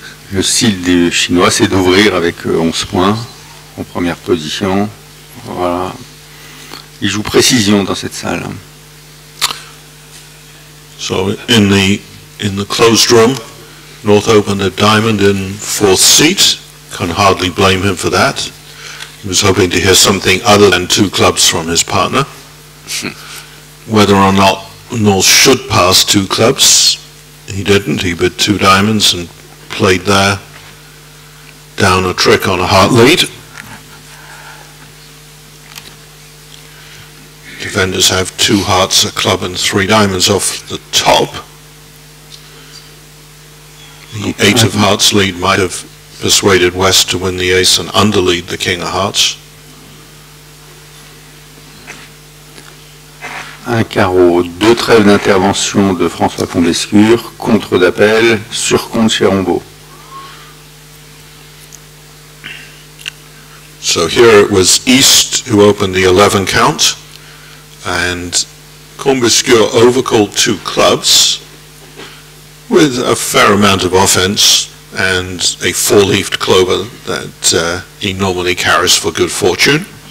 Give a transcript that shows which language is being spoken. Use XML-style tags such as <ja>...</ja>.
<fr>Le style des Chinois, c'est d'ouvrir avec 11 points en première position. Voilà. Ils jouent précision dans cette salle.</fr> <en>So in the closed room, North opened a diamond in 4th seat. Can hardly blame him for that. He was hoping to hear something other than 2 clubs from his partner. Whether or not North should pass 2 clubs, he didn't. He bid 2 diamonds and played there down a trick on a heart lead. Defenders have 2 hearts, a club and 3 diamonds off the top. The 8 of hearts lead might have persuaded West to win the ace and underlead the king of hearts.</en> <fr>un carreau, 2 trèfles d'intervention de François Combescure, contre d'appel, sur compte chez Rombaud.</fr> <en>So here it was East who opened the 11 count, and Combescure overcalled 2 clubs with a fair amount of offense and a 4-leafed clover that he normally carries for good fortune.</en>